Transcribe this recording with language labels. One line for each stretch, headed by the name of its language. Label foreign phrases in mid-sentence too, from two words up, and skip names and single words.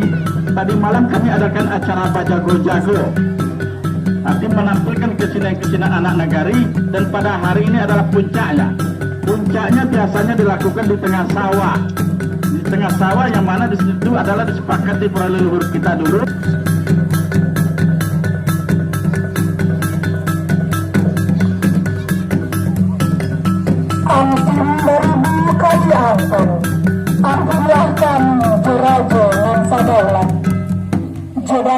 Indonesian: Tadi malam kami adakan acara Bajago-Jago, artinya menampilkan kesenian-kesenian anak negari, dan pada hari ini adalah puncaknya. Puncaknya biasanya dilakukan di tengah sawah. Di tengah sawah yang mana di situ adalah disepakati para leluhur kita dulu. Ampun beribu kali ampun, ampunlah kami
Minangkabau: jurajo nan sadaulat, jodat